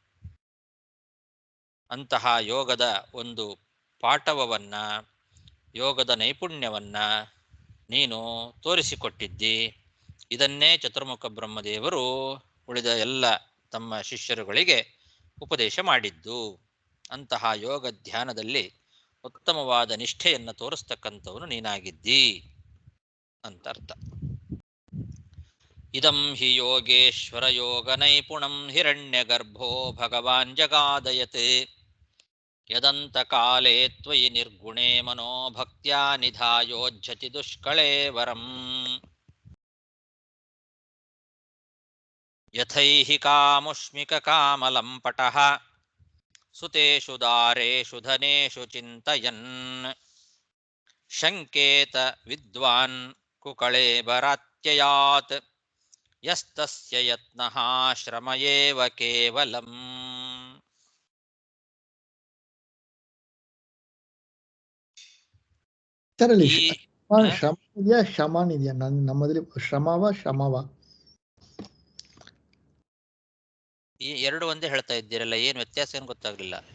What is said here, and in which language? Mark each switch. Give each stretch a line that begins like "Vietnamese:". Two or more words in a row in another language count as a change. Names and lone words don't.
Kannada: ಅಂತಹ ಯೋಗದ ಒಂದು ಪಾಠವನ್ನ, ಯೋಗದ ನೈಪುಣ್ಯವನ್ನ ನೀನು ತೋರಿಸಿಕೊಟ್ಟಿದ್ದಿ. ಇದನ್ನೇ ಚತುರ್ಮುಖ ಬ್ರಹ್ಮದೇವರು ಉಳಿದ ಎಲ್ಲ ತಮ್ಮ ಶಿಷ್ಯರುಗಳಿಗೆ ಉಪದೇಶ ಮಾಡಿದ್ದು. ಅಂತಹ ಯೋಗ ಧ್ಯಾನದಲ್ಲಿ ಉತ್ತಮವಾದ ನಿಷ್ಠೆಯನ್ನು ತೋರಿಸ್ತಕ್ಕಂಥವನು ನೀನಾಗಿದ್ದಿ ಅಂತ ಅರ್ಥ.
Sanskrit: ಇದಂ ಹಿ ಯೋಗೇಶ್ವರ ಯೋಗ ನೈಪುಣಂ ಹಿರಣ್ಯಗರ್ಭೋ ಭಗವಾನ್ ಜಗಾದಯತೆ ಯದಂತ ಕಾಲೇ ತ್ವಯಿ ನಿರ್ಗುಣೇ ಮನೋ ಭಕ್ತ್ಯಾ ನಿಧಾಯೋಜ್ಜತಿ ದುಷ್ಕಳೇವರಂ ಯಥೈಹಿ ಕಾಮುಷ್ಮಿಕ ಕಾಮಲಂ ಪಟಃ ಸುತೇಷು ದಾರೇಷು ಧನೇಷು ಚಿಂತಯನ್ ಶಂಕೇತ ವಿದ್ವಾನ್ ಕುಕಳೇಬರಾತ್ಯಯಾತ್ ಯಸ್ತಸ್ಯ ಯತ್ನಃ ಶ್ರಮ ಏವ ಕೇವಲಂ.
Kannada: ತರಲಿ ಶ್ರಮ ಇದೆಯಾ ಶಮಾನ್ ಇದೆಯಾ? ನಮ್ಮಲ್ಲಿ ಶ್ರಮವ ಈ ಎರಡು ಒಂದೇ ಹೇಳ್ತಾ ಇದ್ದೀರಲ್ಲ, ಏನು ವ್ಯತ್ಯಾಸ ಏನು ಗೊತ್ತಾಗ್ಲಿಲ್ಲ.